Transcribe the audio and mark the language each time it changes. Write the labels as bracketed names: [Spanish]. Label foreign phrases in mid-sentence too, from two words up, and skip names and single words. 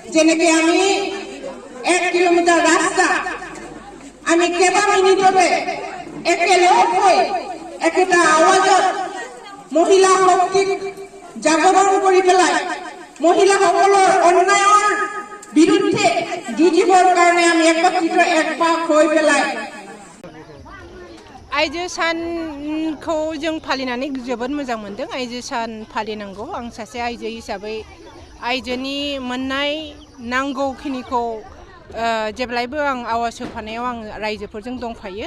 [Assamese] থেকে আমি 1 কিলোমিটার রাস্তা আমি কেবা মিনিটতে একেলগ হৈ একটা আৱাজত মহিলা শক্তিক জাগৰণ কৰি পেলাই মহিলাসকলৰ অন্যায়ৰ বিৰুদ্ধে যুঁজিবৰ কাৰণে আমি একত্ৰিত একপাক হৈ পেলাই [Bodo] आइजो सानखौ जों फालिनानै जोबोद मोजां मोनदों। आइजो सान फालिनांगौ। आं सासे आइजो हिसाबै आइजोनि मोननाय नांगौखिनिखौ जेब्लायबो आं आवाज होफानायाव आं रायजोफोरजों दंफायो।